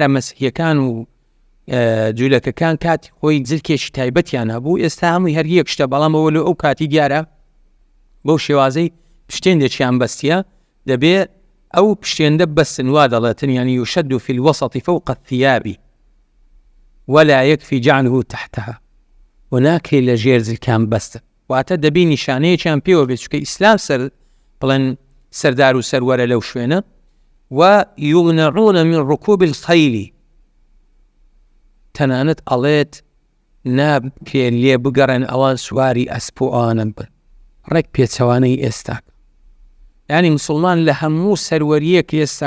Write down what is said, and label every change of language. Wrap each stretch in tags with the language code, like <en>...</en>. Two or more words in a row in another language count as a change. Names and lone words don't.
<ckb>مەسیحیەکان و جوولەکەکان کاتی خۆی زلکێکی تایبەتیان هەبوو ئێستا هەمووی هەر یەک شتە بەڵام ئەوە لە ئەو کاتی دیارە بەو شێوازەی پشتێندێکیان بەستیە دەبێت ئەو پشتێندە بەستن وا دەڵێتن</ckb> <ar>يعني يشد في الوسط فوق الثياب ولا يكفي جعله تحتها</ar> <ckb>وناکەی لە ژێر زلکان بەستن واتە دەبی نیشانەیەکیان پێوە بێت چونکە ئیسلام سەر بڵێن سەردار و سەروەرە لەو شوێنە و</ckb> <ar>یمنعون من ركوب الخیل</ar> <ckb>تەنانەت ئەڵێت نابکرێن لێ بگەڕێن ئەوان سواری ئەسپ و ئەوانە بن ڕێک پێچەوانەی ئێستا یعنی مسلمان لە هەموو سەروەریەک ئێستا</ckb>